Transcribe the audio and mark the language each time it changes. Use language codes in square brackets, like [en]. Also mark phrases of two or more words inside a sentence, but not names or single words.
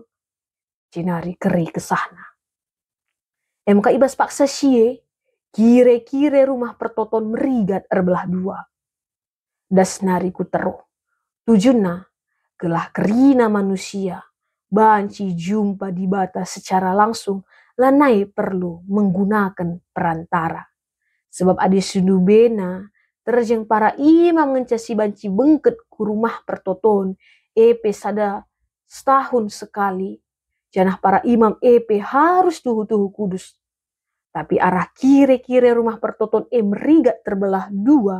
[btx] Jenari keri kesahna. Maka ibas paksa sie. Kire-kire rumah pertoton merigat erbelah dua. Das nari ku teruh. Tujuna gelah kerina manusia. Banci jumpa di bata [id] secara langsung. [btx] Lanai [id] perlu menggunakan perantara. [btx] Sebab adi sundubena. Terjeng para imam ngencasi banci bengket ku rumah pertoton. Sada [id] setahun sekali. [btx] Janah para imam harus tuhu-tuhu kudus. Tapi arah kire-kire rumah pertoton merigat terbelah dua.